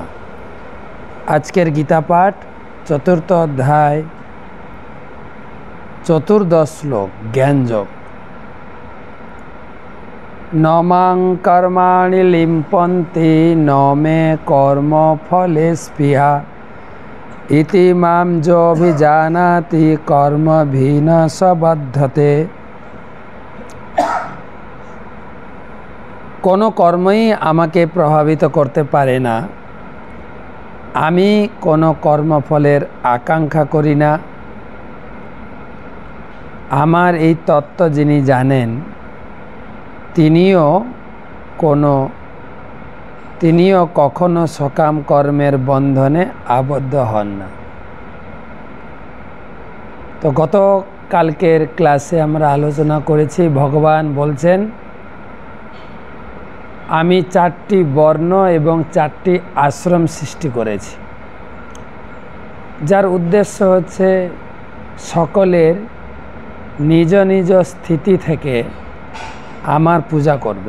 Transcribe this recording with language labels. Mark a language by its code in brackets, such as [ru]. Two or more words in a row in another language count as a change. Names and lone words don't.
[bn] আজকের গীতা পাঠ চতুর্থ অধ্যায় চতুর্দশ শ্লোক জ্ঞানযোগ। [sa] न मां कर्माणि लिम्पन्ति न मे कर्म फले स्पृहा इति मां योऽभिजानाति कर्मभिः स बध्यते। [bn] কোনো কর্মই আমাকে প্রভাবিত করতে পারে না। আমি কোনো কর্মফলের আকাঙ্ক্ষা করি না। आमार এই তত্ত্ব যিনি জানেন তিনিও কখনো সকাম কর্মের বন্ধনে আবদ্ধ হন না। তো গতকালকের ক্লাসে আমরা আলোচনা করেছি, ভগবান বলছেন আমি 4টি বর্ণ এবং 4টি আশ্রম সৃষ্টি করেছি, যার উদ্দেশ্য হচ্ছে সকলের নিজ নিজ স্থিতি থেকে আমার পূজা করবে।